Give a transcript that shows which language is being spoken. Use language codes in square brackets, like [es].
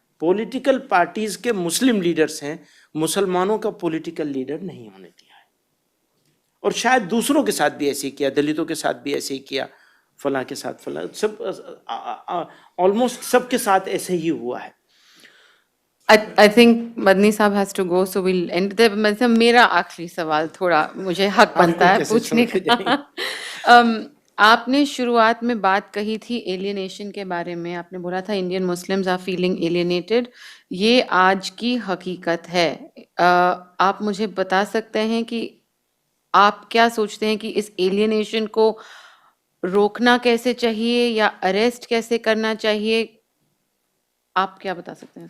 [ur] Political parties کے Muslim leaders ہیں، مسلمانوں کا پولیٹیکل لیڈر نہیں ہونے دیا ہے. اور شاید دوسروں کے ساتھ بھی ایسے ہی کیا، دلتوں کے ساتھ بھی ایسے ہی کیا، فلاں کے ساتھ فلاں، سب آلموسٹ سب کے ساتھ ایسے ہی ہوا ہے. [en] I think Madni Saab has to go, so we'll end there. [ur] مطلب میرا آخری سوال تھوڑا مجھے حق بنتا ہے پوچھنے کا. آپ نے شروعات میں بات کہی تھی ایلینیشن کے بارے میں. آپ نے بولا تھا Indian Muslims are feeling alienated. یہ آج کی حقیقت ہے. آپ مجھے بتا سکتے ہیں کہ آپ کیا سوچتے ہیں کہ اس ایلینیشن کو روکنا کیسے چاہیے یا اریسٹ کیسے کرنا چاہیے؟ آپ کیا بتا سکتے ہیں؟